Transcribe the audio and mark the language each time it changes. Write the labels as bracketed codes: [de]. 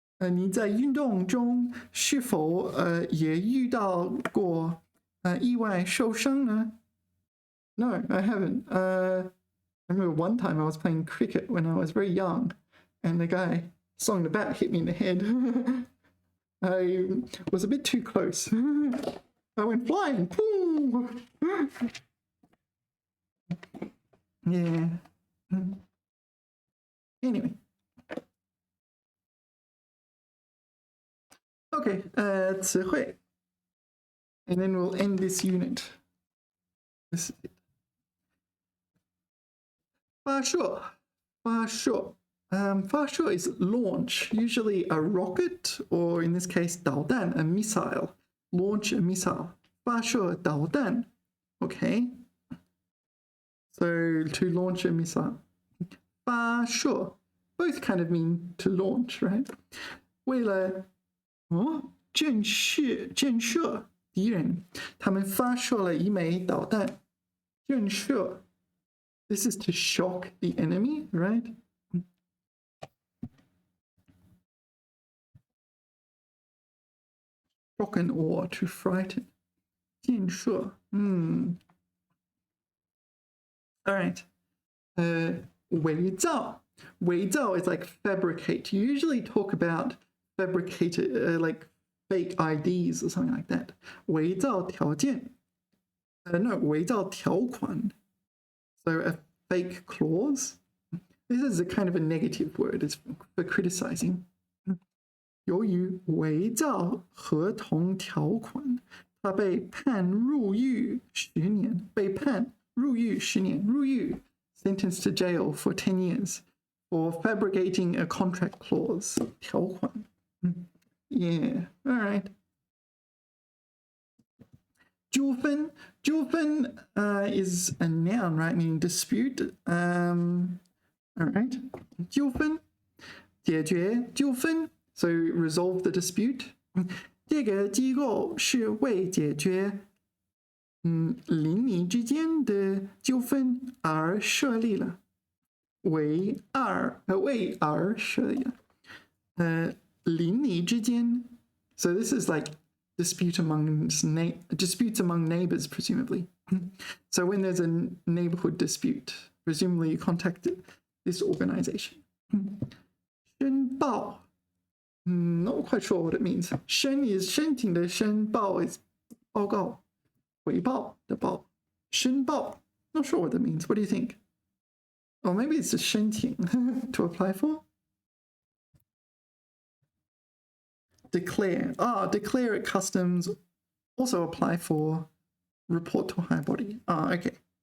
[zh] 你在运动中是否也遇到过意外受伤呢? [en] No, I haven't. I remember one time I was playing cricket when I was very young, and the guy slung the bat hit me in the head. I was a bit too close. I went flying. Yeah. Anyway. Okay, 词汇.And then we'll end this unit. This is it. [zh] 发射.发射. [en] 发射 is launch, usually a rocket, or in this case, 导弹, a missile. Launch a missile. [zh] 发射导弹. [en] Okay. So to launch a missile. 发射. Both kind of mean to launch, right? [zh] 为了震慑敌人，他们发射了一枚导弹。震慑. [en] This is to shock the enemy, right? Shock and awe, to frighten. [zh] 震慑. [en] All right. 伪造. 伪造 is like fabricate. You usually talk about fabricated, like fake IDs or something like that. [zh] 伪造条件.No, 伪造条款. [en] So a fake clause. This is a kind of a negative word. It's for criticizing. [zh] 由于伪造合同条款，他被判入狱10年。被判入狱10年。 [en] 入狱 sentenced to jail for 10 years for fabricating a contract clause. 条款.Yeah, all right. [zh] 纠纷. [en] 纠纷 is a noun, right? Meaning dispute. All right. 纠纷. [zh] 解决纠纷. [en] So resolve the dispute. [zh] 这个机构是为解决邻里之间的纠纷而设立了。为而设立了。邻里之间. [en] So this is like disputes among neighbors, presumably. So when there's a neighborhood dispute, presumably you contact this organization. 申报, not quite sure what it means. [zh] 申 is 申请的申, 报 is 报告, 回报的报. [en] 申报, not sure what that means. What do you think? Or maybe it's a 申请 to apply for? Declare. Declare at customs. Also apply for. Report to a higher body. Okay.